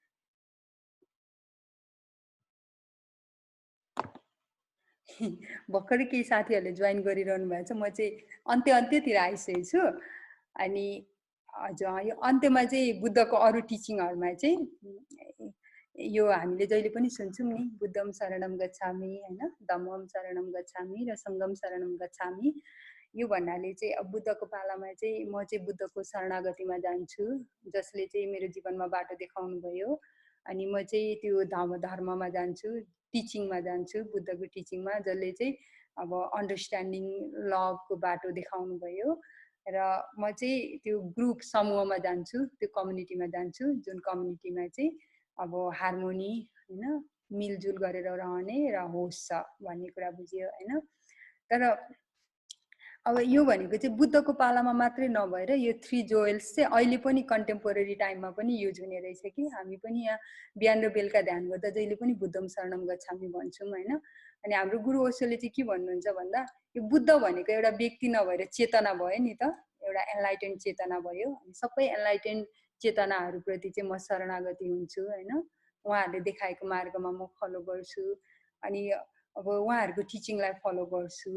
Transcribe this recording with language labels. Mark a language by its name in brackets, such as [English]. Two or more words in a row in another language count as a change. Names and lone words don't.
[Nepali] भर्खरै केही साथीहरूले जोइन गरिरहनु भएको छ, म चाहिँ अन्त्यतिर आइसकेको छु। अनि हजुर यो अन्त्यमा चाहिँ बुद्धको अरू टिचिङहरूमा चाहिँ यो हामीले जहिले पनि सुन्छौँ नि, [Pali] बुद्धम शरणम गच्छामि हैन, धम्मम शरणम गच्छामि र सङ्गम शरणम गच्छामि। [Nepali] यो भन्नाले चाहिँ अब बुद्धको पालामा चाहिँ म चाहिँ बुद्धको शरणागतिमा जान्छु, जसले चाहिँ मेरो जीवनमा बाटो देखाउनु भयो। अनि म चाहिँ त्यो धर्ममा जान्छु, टिचिङमा जान्छु, बुद्धको टिचिङमा, जसले चाहिँ अब [English] understanding loveको [Nepali] बाटो देखाउनु भयो। र म चाहिँ त्यो ग्रुप समूहमा जान्छु, त्यो कम्युनिटीमा जान्छु, जुन कम्युनिटीमा चाहिँ अब हार्मोनी हैन, मिलजुल गरेर रहने र होस छ भन्ने कुरा बुझियो हैन। तर अब यो भनेको चाहिँ बुद्धको पालामा मात्रै नभएर यो 3 जोएल्स चाहिँ अहिले पनि [English] contemporary timeमा [Nepali] पनि युज हुने रहेछ कि हामी पनि यहाँ बिहान र बेलुका ध्यान गर्दा जहिले पनि [Pali] बुद्धम शरणम गच्छामि [Nepali] भन्छौँ हैन। अनि हाम्रो गुरु ओशोले चाहिँ के भन्नुहुन्छ भन्दा यो बुद्ध भनेको एउटा व्यक्ति नभएर चेतना भयो नि त, एउटा एनलाइटेन्ड चेतना भयो। अनि सबै एनलाइटेन्ड चेतनाहरूप्रति चाहिँ म शरणागति हुन्छु हैन, उहाँहरूले देखाएको मार्गमा म फलो गर्छु। अनि अब उहाँहरूको टिचिङलाई फलो गर्छु।